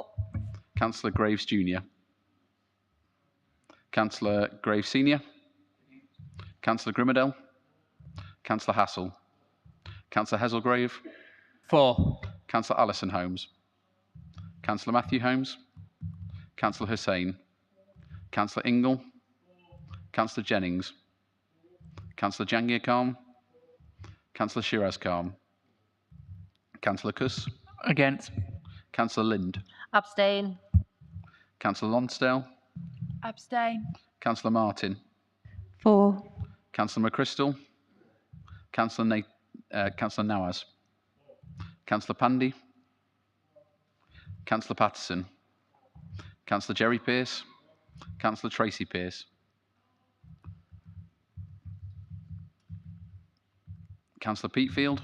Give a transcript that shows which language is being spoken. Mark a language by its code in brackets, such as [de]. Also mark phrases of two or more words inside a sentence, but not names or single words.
[en] Councillor Graves Jr. Councillor Graves Senior. Councillor Grimmerdale. Councillor Hassel. Councillor Heselgrave. For. Councillor Alison Holmes. Councillor Matthew Holmes. Councillor Hussain. Councillor Ingle. Councillor Jennings. Councillor Jangir Khan. Councillor Shiraz Khan. Councillor Kuss. Against. Councillor Lind. Abstain. Councillor Lonsdale. Abstain. Councillor Martin. For. Councillor McChrystal. Councillor Nawaz. Councillor Pandy. Councillor Patterson. Councillor Jerry Pearce. Councillor Tracy Pearce. Councillor Peatfield.